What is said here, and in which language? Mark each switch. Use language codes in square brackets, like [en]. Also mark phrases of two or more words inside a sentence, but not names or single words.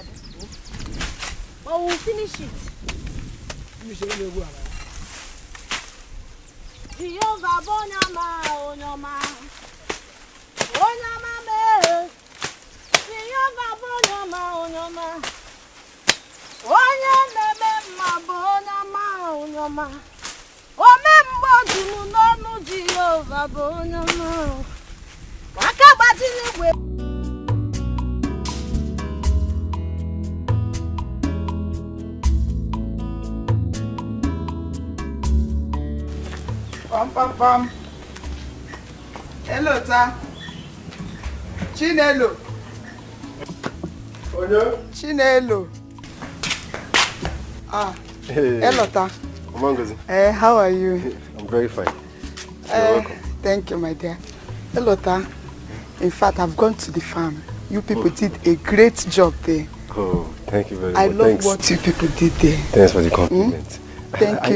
[en] Oh, we'll finish it. Jehovah Bonyama, Onyama, Onyama me. Jehovah Bonyama, Onyama, Onyama me, Bonyama, Onyama. Omembo junu nonu Jehovah Bonyama. Wakabati ni we. Pam pam pam. Hello, ta. Chinelo. Chinelo. Hey. Hello, ta. How are you? I'm very fine. You're welcome. Thank you, my dear. Hello, ta. In fact, I've gone to the farm. You people did a great job there. Oh, thank you very much. I love what you people did there. Thanks for the compliment. Thank you.